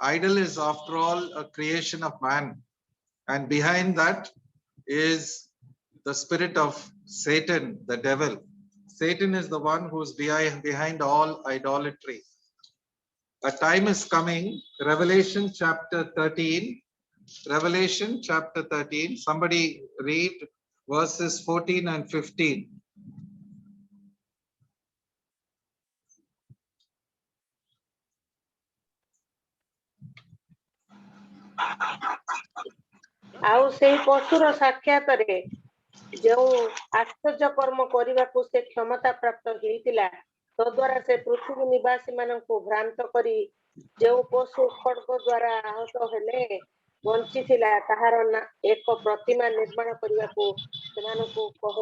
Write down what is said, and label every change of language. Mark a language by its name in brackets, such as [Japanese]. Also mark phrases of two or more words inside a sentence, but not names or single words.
[English] idol is after all a creation of man, and behind that is the spirit of Satan, the devil. Satan is the one who's behind all idolatry. A time is coming, Revelation chapter 13. Revelation chapter 13. Somebody read verses 14 and 15. [Odia] ଆଉ ସେହି ପଶୁର ସାକ୍ଷାତରେ ଯେଉଁ ଆଶ୍ଚର୍ଯ୍ୟ କର୍ମ କରିବାକୁ ସେ କ୍ଷମତା ପ୍ରାପ୍ତ ହେଇଥିଲା, ତଦ୍ୱାରା ସେ ପୃଥିବୀ ନିବାସୀ ମାନଙ୍କୁ ଭ୍ରାନ୍ତ କରି ଯେଉଁ ପଶୁ ଖଡ୍ଗ ଦ୍ୱାରା ଆହତ ହେଲେ ବଞ୍ଚିଥିଲା, ତାହାର ଏକ ପ୍ରତିମା ନିର୍ମାଣ କରିବାକୁ ସେମାନଙ୍କୁ କହେ।